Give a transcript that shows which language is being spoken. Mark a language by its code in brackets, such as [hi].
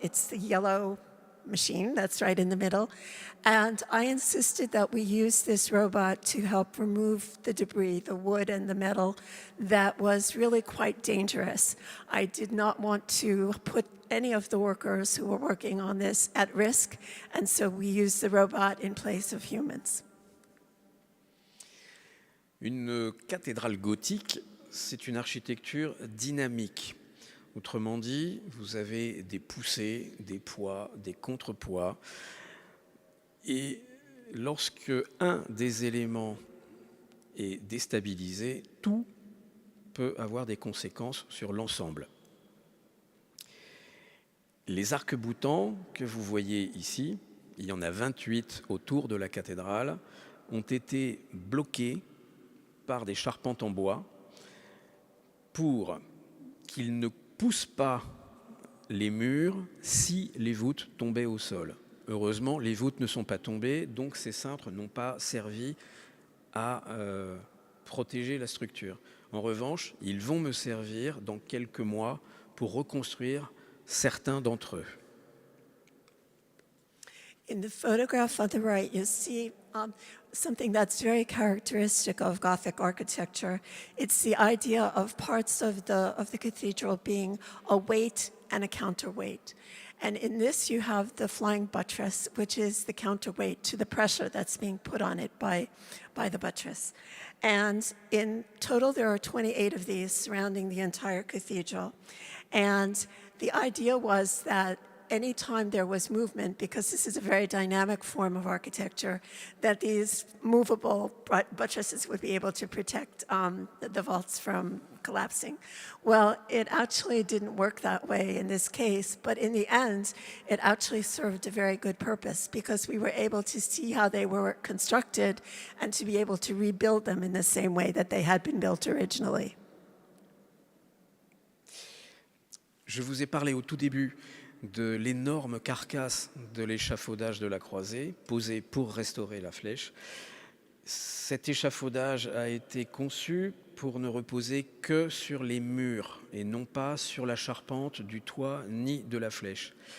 [en] It's the yellow machine that's right in the middle. And I insisted that we use this robot to help remove the debris, the wood and the metal, that was really quite dangerous. I did not want to put any of the workers who were working on this at risk, and so we used the robot in place of humans. [fr] Une cathédrale gothique, c'est une architecture dynamique. Autrement dit, vous avez des poussées, des poids, des contrepoids. Et lorsque un des éléments est déstabilisé, tout peut avoir des conséquences sur l'ensemble. Les arcs-boutants que vous voyez ici, il y en a 28 autour de la cathédrale, ont été bloqués par des charpentes en bois pour qu'ils ne poussent pas les murs si les voûtes tombaient au sol. Heureusement, les voûtes ne sont pas tombées, donc ces cintres n'ont pas servi à protéger la structure. En revanche, ils vont me servir dans quelques mois pour reconstruire certains d'entre eux. [en] In the photograph on the right, you see something that's very characteristic of Gothic architecture. It's the idea of parts of the cathedral being a weight and a counterweight. And in this, you have the flying buttress, which is the counterweight to the pressure that's being put on it by the buttress. And in total, there are 28 of these surrounding the entire cathedral. And the idea was that anytime there was movement, because this is a very dynamic form of architecture, that these movable buttresses would be able to protect the vaults from collapsing. Well, it actually didn't work that way in this case, but in the end, it actually served a very good purpose because we were able to see how they were constructed and to be able to rebuild them in the same way that they had been built originally. [fr] Je vous ai parlé au tout début de l'énorme carcasse de l'échafaudage de la croisée, posée pour restaurer la flèche. Cet échafaudage a été conçu pour ne reposer que sur les murs et non pas sur la charpente du toit ni de la flèche.